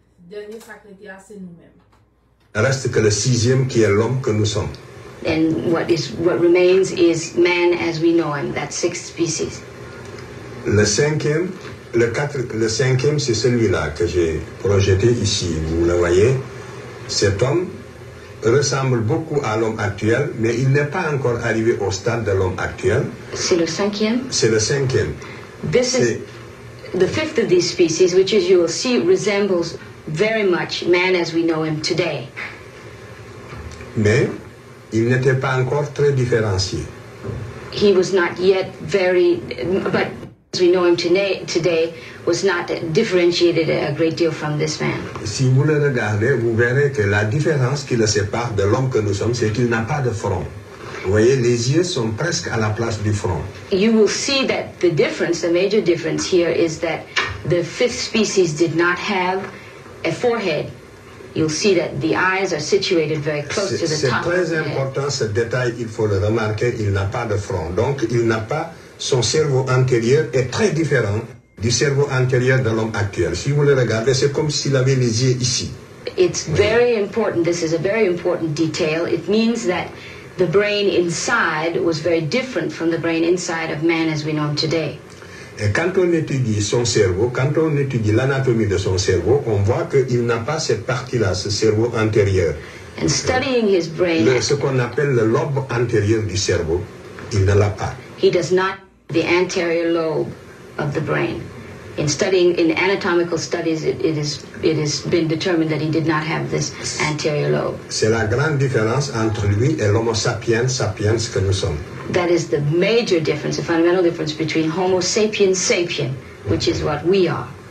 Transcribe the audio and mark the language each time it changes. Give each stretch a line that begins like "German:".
French: Dernier secrétaire, c'est nous-mêmes. Reste que le 6e qui est l'homme que nous sommes.
English: And what remains is man as we know him, that 6th species.
French: Le 5e, le 5e, c'est celui-là que j'ai projeté ici. Vous le voyez. Cet homme ressemble beaucoup à l'homme actuel, mais il n'est pas encore arrivé au stade de l'homme actuel. C'est le 5e? C'est le 5e.
English: This is the 5th of these species, which as you will see resembles very much man as we know him today.
French: Mais il n'était pas encore très différencié.
English: He was not yet but as we know him today was not differentiated a great deal from this man.
French: Si vous le regardez, vous verrez que la différence qui le sépare de l'homme que nous sommes, c'est qu'il n'a pas de front. Vous voyez, les yeux sont presque à la place du front.
English: You will see that the major difference here is that the 5th species did not have a forehead. You'll see that the eyes are situated very close to the top.
French: C'est très important ce détail, il faut le remarquer, il n'a pas de front. Donc, il n'a pas, son cerveau antérieur est très différent du cerveau antérieur de l'homme actuel. Si vous le regardez, c'est comme s'il avait les yeux ici.
English: It's very important, this is a very important detail. It means that the brain inside was very different from the brain inside of man as we know him today.
French: Et quand on étudie son cerveau, quand on étudie l'anatomie de son cerveau, on voit qu'il n'a pas cette partie-là, ce cerveau antérieur.
English: And studying his brain,
French: ce qu'on appelle le lobe antérieur du cerveau, il ne l'a pas.
English: He does not have the anterior lobe of the brain. In studying, in anatomical studies, it has been determined that he did not have this anterior lobe.
French: C'est la grande différence entre lui et l'Homo sapiens sapiens que nous sommes.
English: That is the major difference, the fundamental difference between Homo sapiens sapien, which is what we are.